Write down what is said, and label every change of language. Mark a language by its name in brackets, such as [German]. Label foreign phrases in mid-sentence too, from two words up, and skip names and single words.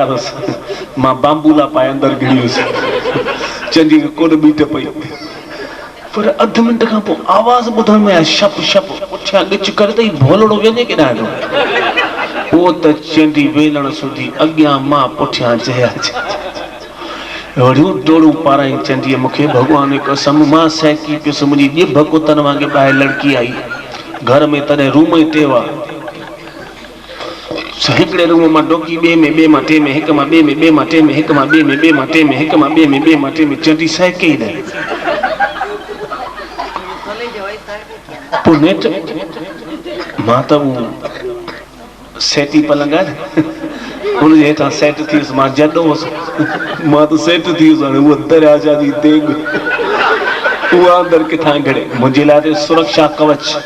[Sindhi] हुउसि मां बांबूला पाए अंदरि गिड़ी हुयुसि चंदी कोन बीठ पई पर अधु मिंट खां पोइ आवाज़ ॿुधण में आहे शप शप पुठियां ॻिच करे त भोलड़ो वञे केॾां उहो त चंडी वेलण सुधी अॻियां मां पुठियां जया अहिड़ियूं डोड़ूं पाराई चंडीअ मूंखे भॻवान जी कसम मां सहकी पियुसि मुंहिंजी ॼिभ कुतनि वांगुरु ॿाहिरि लड़की आई घर में तॾहिं रूम ई टे हुआ हिकिड़े रूम मां डोकी ॿिए में ॿिए मां टे में हिक मां ॿिए में ॿिए मां टे में हिक मां ॿिए में ॿिए मां टे में हिक मां ॿिए में ॿिए मां टे में चंडी सहके ई न पोइ नेठ मां त सेटी पलंग आहे उनजे हेठां सेट थी वियुसि मां जॾो हुउसि मां त सेट थी वियुसि हाणे उहा दरियाजा जी देग उहा अंदरि किथां घड़े मुंहिंजे लाइ त सुरक्षा कवच